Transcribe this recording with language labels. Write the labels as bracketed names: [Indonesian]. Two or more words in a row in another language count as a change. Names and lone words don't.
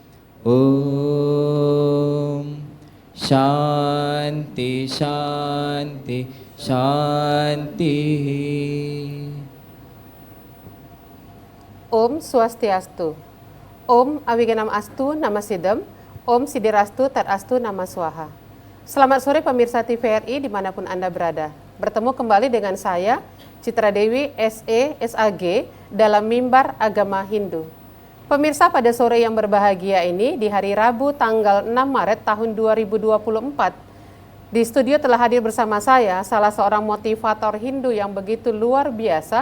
[Sanskrit] Om Shanti Shanti Shanti. Om Swastiastu. Om Awiganam Astu Nama Sidam. Om Sidirastu Tat Astu Nama Swaha. [Indonesian] Selamat sore pemirsa TVRI dimanapun Anda berada. Bertemu kembali dengan saya, Citra Dewi SE SAG dalam Mimbar Agama Hindu. Pemirsa, pada sore yang berbahagia ini di hari Rabu tanggal 6 Maret tahun 2024, di studio telah hadir bersama saya salah seorang motivator Hindu yang begitu luar biasa.